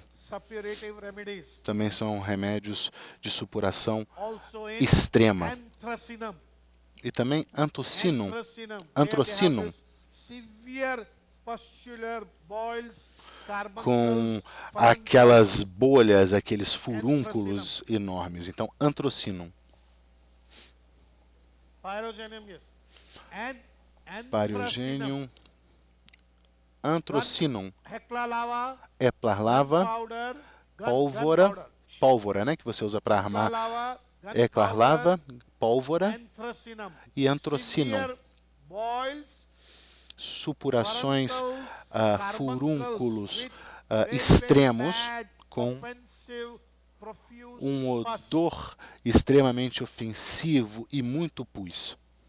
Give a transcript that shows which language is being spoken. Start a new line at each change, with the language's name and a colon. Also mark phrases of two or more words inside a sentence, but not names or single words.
Portuguese: Também são remédios de supuração extrema. E também antrocinum, com aquelas bolhas, aqueles furúnculos enormes. Então, antrocinum. Pyrogenium, antrocinum, Hekla lava, pólvora, né, que você usa para armar Hekla lava, pólvora e antrocinum, supurações, furúnculos extremos com um odor extremamente ofensivo e muito pus.